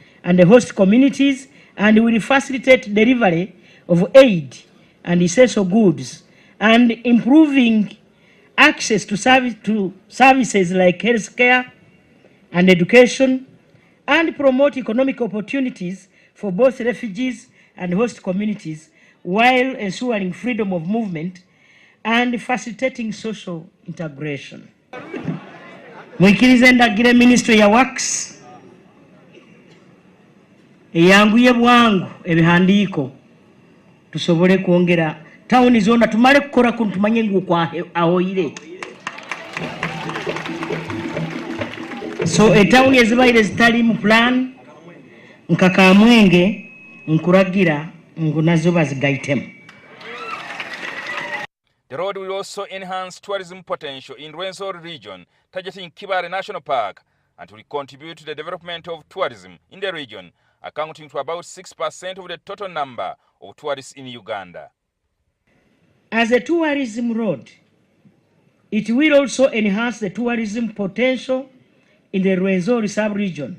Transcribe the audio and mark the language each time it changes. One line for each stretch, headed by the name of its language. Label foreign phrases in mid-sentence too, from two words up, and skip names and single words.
English: the host communities, and will facilitate delivery of aid and essential goods and improving access to services like healthcare and education, and promote economic opportunities for both refugees and host communities while ensuring freedom of movement and facilitating social integration.
Nyoro: Mwikirize ndagire Ministry ya Works eyanguye bwangu ebihandiko tusobole kuongera town zona tumale kukora kuntu tumanye nguko ahoire.
English: So a town
Nyoro: ezibaire zitali mu plan nkakamwenge nkuragira ngunazo bazigaitemu.
English: The road will also enhance tourism potential in Rwenzori region, targeting Kibale National Park, and will contribute to the development of tourism in the region, accounting to about 6% of the total number of tourists in Uganda. As a tourism road, it will also enhance the tourism potential in the Rwenzori sub-region.